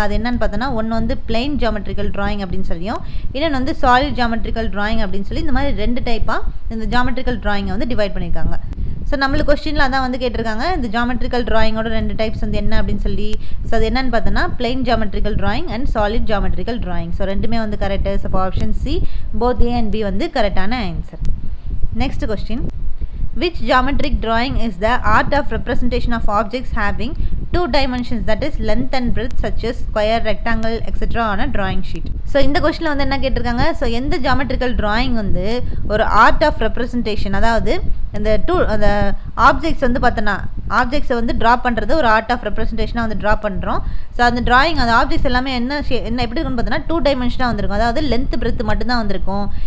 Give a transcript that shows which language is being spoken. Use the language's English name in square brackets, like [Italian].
[Tamil] அது என்னன்னு பார்த்தோன்னா ஒன்று வந்து பிளைன் ஜியாமெட்ரிக்கல் ட்ராயிங் அப்படின்னு சொல்லியும், இன்னொன்று வந்து சாலிட் ஜியாமெட்ரிக்கல் ட்ராயிங் அப்படின்னு சொல்லி இந்த மாதிரி 2 டைப்பாக இந்த ஜியாமெட்ரிக்கல் ட்ராயிங்கை வந்து டிவைட் பண்ணியிருக்காங்க. ஸோ நம்மளுக்கு கொஸ்டினில் அதான் வந்து கேட்டிருக்காங்க, இந்த ஜியாமெட்ரிக்கல் ட்ராயிங்கோட 2 டைப்ஸ் வந்து என்ன அப்படின்னு சொல்லி. ஸோ அது என்னன்னு பார்த்தோன்னா plain geometrical drawing and solid geometrical drawing. So ரெண்டுமே வந்து கரெக்டு. ஸோ அப்போ option C both A and B வந்து கரெக்டான answer. [English] Next question, which geometric drawing is the art of representation of objects having 2 dimensions, that is length and breadth, such as square, rectangle, etc. on a drawing sheet. [Tamil] So இந்த கொஸ்டினில் வந்து என்ன கேட்டிருக்காங்க, so எந்த geometrical drawing வந்து ஒரு art of representation, அதாவது அந்த ஆப்ஜெக்ட்ஸ் வந்து பார்த்தோன்னா ஆப்ஜெக்ட்ஸை வந்து ட்ரா பண்ணுறது ஒரு ஆர்ட் ஆஃப் ரெப்ரசன்டேஷனாக வந்து ட்ரா பண்ணுறோம். ஸோ அந்த ட்ராயிங் அந்த ஆப்ஜெக்ட்ஸ் எல்லாமே என்ன எப்படி இருக்குன்னு பார்த்தோன்னா 2 டைமென்ஷனாக வந்திருக்கும், அதாவது லென்த் பிரெத் மட்டும்தான் வந்திருக்கும்.